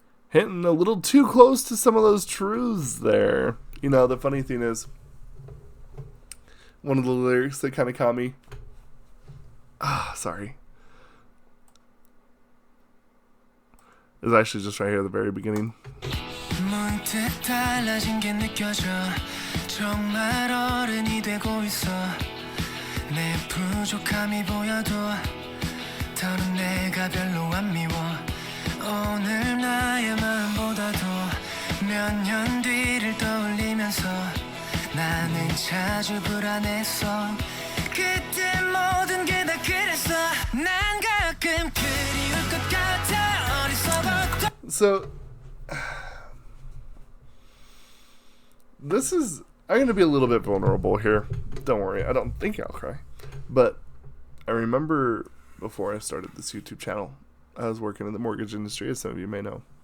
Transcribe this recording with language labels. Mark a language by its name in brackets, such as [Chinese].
[English] Hitting a little too close to some of those truths there. You know, the funny thing is, one of the lyrics that kind of caught me. Sorry. Is actually just right here at the very beginning. [Korean] 문득 달라진 게 느껴져 정말 어른이 되고 있어 내 부족함이 보여도 더는 내가 별로 안 미워 오늘 나의 마음보다도 몇 년 뒤를 떠올리면서 나는 자주 불안했어 그때 모든 게 다 그랬어 난 가끔 그리울 것 같아 어리석었던 [English] So, I'm going to be a little bit vulnerable here. Don't worry, I don't think I'll cry. But I remember before I started this YouTube channel, I was working in the mortgage industry, as some of you may know.